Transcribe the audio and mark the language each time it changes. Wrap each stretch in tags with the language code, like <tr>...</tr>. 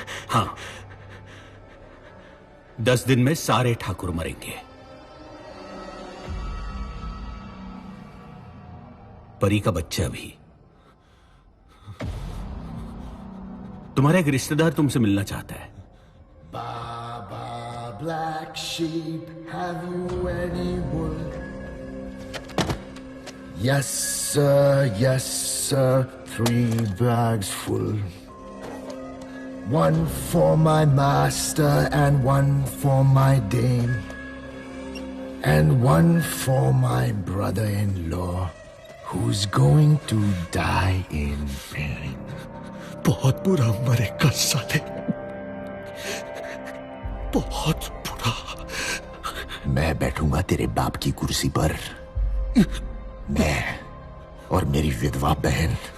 <hi>हाँ, 10 दिन में सारे ठाकुर मरेंगे। परी का बच्चा भी। तुम्हारा एक रिश्तेदार तुमसे मिलना चाहता है।</hi> <en>Baba, black sheep, have you any wool? Yes, sir, 3 bags full. 1 for my master and 1 for my dame. And 1 for my brother-in-law, who's going to die in pain.</en> <hi>बहुत बुरा मरेगा साले, बहुत बुरा। मैं बैठूंगा तेरे बाप की कुर्सी पर, मैं और मेरी विधवा बहन।</hi>